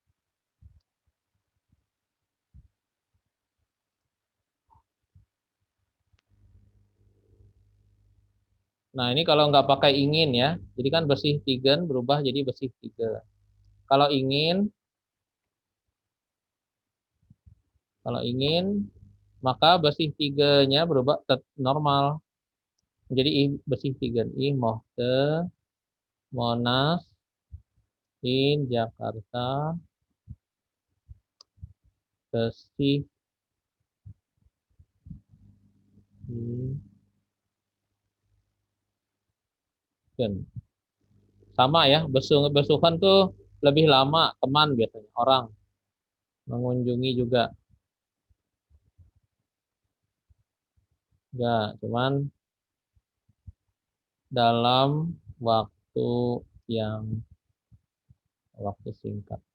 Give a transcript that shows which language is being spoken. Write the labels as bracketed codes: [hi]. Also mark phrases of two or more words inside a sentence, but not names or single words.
[id] Nah ini kalau nggak pakai ingin ya, jadi kan besichtigen berubah jadi besichtige. Kalau ingin, maka besichtigenya berubah normal. Jadi besichtigen. [de] Ich möchte Monas in Jakarta besichtigen. [id] Sama ya, besuhan tuh lebih lama, teman biasanya, orang. Mengunjungi juga. Enggak, cuman dalam waktu singkat.